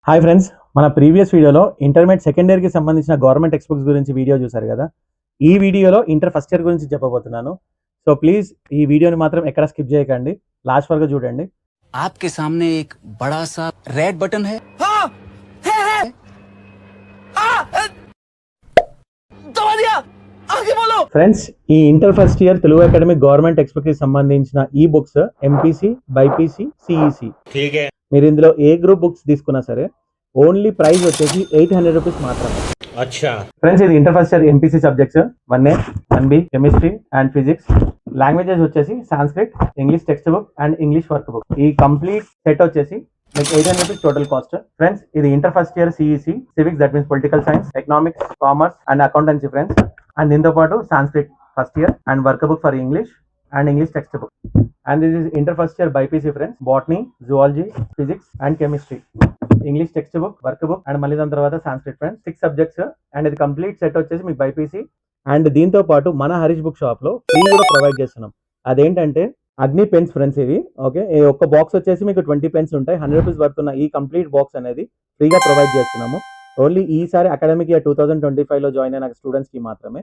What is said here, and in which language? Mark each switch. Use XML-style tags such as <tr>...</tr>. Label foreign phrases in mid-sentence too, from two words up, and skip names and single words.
<en>hi friends,</en> <te>మన ప్రీవియస్ వీడియోలో</te> <en>intermediate second yearకి</en> <te>సంబంధించిన</te> <en>government text books</en> <te>గురించి వీడియో చూసారు కదా. ఈ వీడియోలో</te> <en>inter first year</en> <te>గురించి చెప్పబోతున్నాను.</te> <en>so please</en> <te>ఈ వీడియోని మాత్రం ఎక్కడ స్కిప్ చేయకండి, లాస్ట్ వరకు చూడండి.</te> <hi>आपके सामने एक बड़ा सा</hi> <en>red button</en> <hi>है. हाँ, है. दबा दिया. आगे बोलो.</hi> <te>ఫ్రెండ్స్, ఈ</te> <en>inter first year</en> <te>తెలుగు అకాడమీ</te> <en>government text book</en> <te>కి సంబంధించిన ఈ బుక్స్ ఎంపీసీ, బైపీసీ, సిఈసి. మీరు ఇందులో ఏ</te> <en>group books</en> <te>తీసుకున్నా సరే</te> <en>only price</en> <te>వచ్చేసి 800 రూపీస్ మాత్రమే.</te> <en>అచ్చా friends, ఇది inter first year MPC subjects 1A, 1B chemistry and physics. languages వచ్చేసి Sanskrit, English text book and English work book. ఈ complete set వచ్చేసి మీకు 800 rupees total cost. friends, ఇది inter first year CEC civics, that means political science, economics, commerce and accountancy friends. అండ్</en> <te>దీంతో పాటు</te> <en>Sanskrit first year and work book for English and English textbook. And this is inter first year BPC friends, botany, zoology, physics and chemistry, English textbook, workbook and</en> <te>మళ్ళీ దాని తర్వాత</te> <en>Sanskrit friends. 6 subjects and ఇది complete set వచ్చేసి మీకు BPC.</en> <te>అండ్ దీంతో పాటు మన హరీష్ బుక్ షాప్ లో ఫ్రీ కూడా ప్రొవైడ్ చేస్తున్నాం. అదేంటంటే అగ్ని పెన్స్ ఫ్రెండ్స్. ఇవి ఓకే, ఒక్క బాక్స్ వచ్చేసి మీకు 20 పెన్స్ ఉంటాయి. 100 రూపీస్ పడుతున్న ఈ</te> <en>complete box</en> <te>అనేది ఫ్రీగా ప్రొవైడ్ చేస్తున్నాము. ఓన్లీ ఈసారి</te> <en>academic year</en> <te>2025 లో జాయిన్ అయిన స్టూడెంట్స్ కి మాత్రమే.</te>